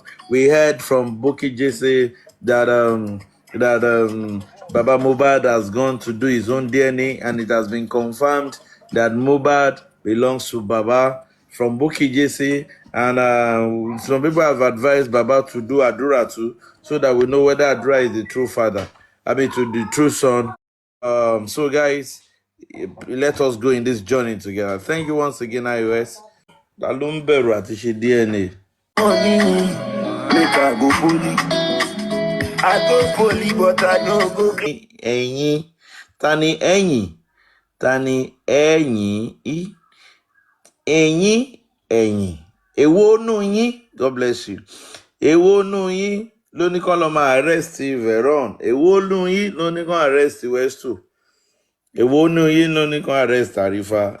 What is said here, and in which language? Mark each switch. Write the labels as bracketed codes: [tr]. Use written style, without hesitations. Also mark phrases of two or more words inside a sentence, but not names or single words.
[en] We heard from Bukky Jesse that Baba Mohbad has gone to do his own DNA, and it has been confirmed that Mohbad belongs to Baba from Bukky Jesse. And some people have advised Baba to do Adura too, so that we know whether Adura is the true father. To the true son. So guys, let us go in this journey together. Thank you once again, iOS. [yo] Dalumberu àti ṣe DNA. Ẹ̀yin, tani ẹ̀yin, tani ẹ̀yin, ẹ̀yin, èwo nù yín, [en] God bless you. [yo] Èwo nù yín ló ní kán lọ máa arrest Veron. Èwo nù yín ló ní kán arrest Westu. Èwo nù yín ló ní kán arrest Tarifa.